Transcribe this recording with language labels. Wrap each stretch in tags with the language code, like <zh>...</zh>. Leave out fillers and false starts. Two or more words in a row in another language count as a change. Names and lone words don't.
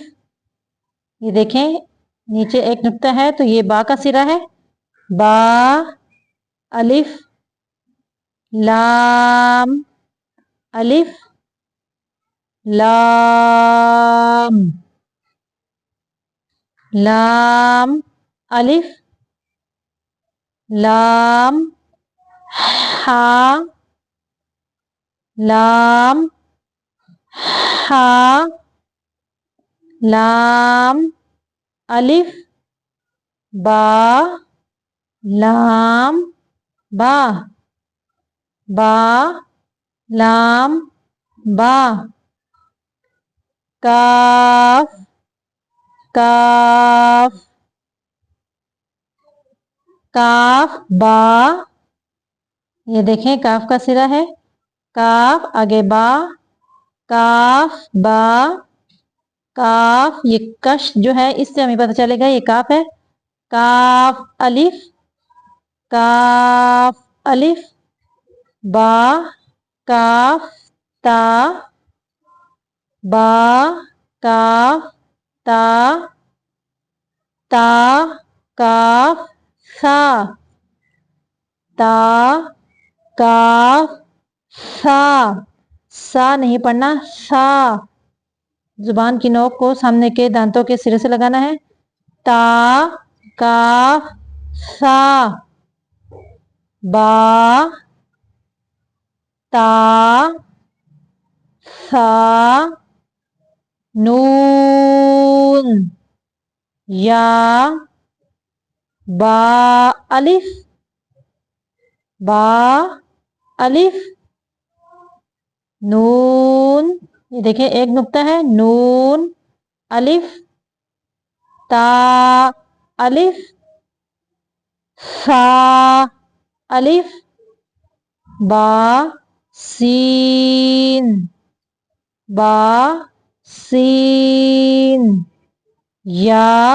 <ur>یہ دیکھیں، نیچے ایک نقطہ ہے تو یہ با کا سرا ہے، با، الف، لام، الف، لام، لام، الف، لام، ہا، لام، ہا، لام، الف، با، لام، با، با، لام، با، کاف، کاف، کاف، با، یہ دیکھیں کاف کا سرا ہے، کاف، آگے با، کاف، با، کاف، یہ کش جو ہے اس سے ہمیں پتہ چلے گا یہ کاف ہے، کاف، الف، کاف، الف، با، کاف، تا، با، کاف، تا، تا، کاف، سا، تا، کاف، سا، سا نہیں پڑھنا، سا، زبان کی نوک کو سامنے کے دانتوں کے سرے سے لگانا ہے، تا، کاف، سا، با، تا، سا، نون، یا، با، الف، با، الف، نون، یہ دیکھیں ایک نقطہ ہے، نون، الف، تا، الف، سا، الف، با، سین، با، سین، یا،</ur>